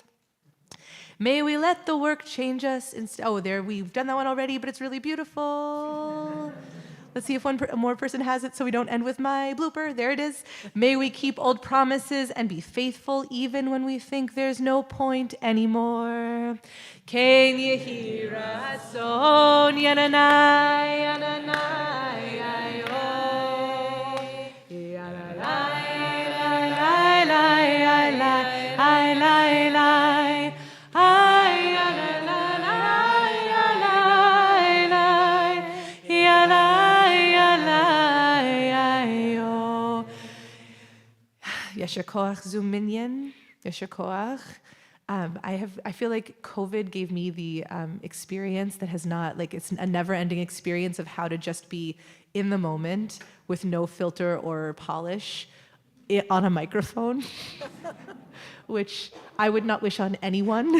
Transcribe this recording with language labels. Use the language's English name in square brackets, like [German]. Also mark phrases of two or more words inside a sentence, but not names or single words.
[English] May we let the work change us. We've done that one already, but it's really beautiful. Let's see if one more person has it so we don't end with my blooper. There it is. May we keep old promises and be faithful even when we think there's no point anymore. [Hebrew] כן יהי רצון yananai yananai ayo. Yananai lai lai lai lai lai. יישר כוח [English] Zoom minion. [Hebrew] יישר כוח. [English] I feel like COVID gave me the experience that has not, like, it's a never-ending experience of how to just be in the moment with no filter or polish on a microphone, which I would not wish on anyone.